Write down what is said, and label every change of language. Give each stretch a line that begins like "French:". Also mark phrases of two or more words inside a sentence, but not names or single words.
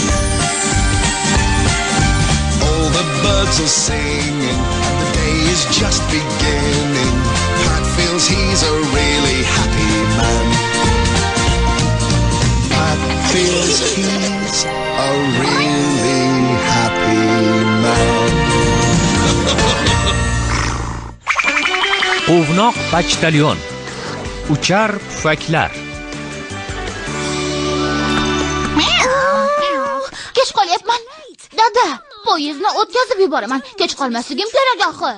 English: All the birds are singing and the day is just beginning. Pat feels he's a really happy man. Pat feels he's a really happy man.
Uzbek: Quvnoq почтальон. Uchar pufaklar. Kech qolyapman. Dada, poyezdni o'tkazib yuboraman. Kech qolmasligim kerak axir.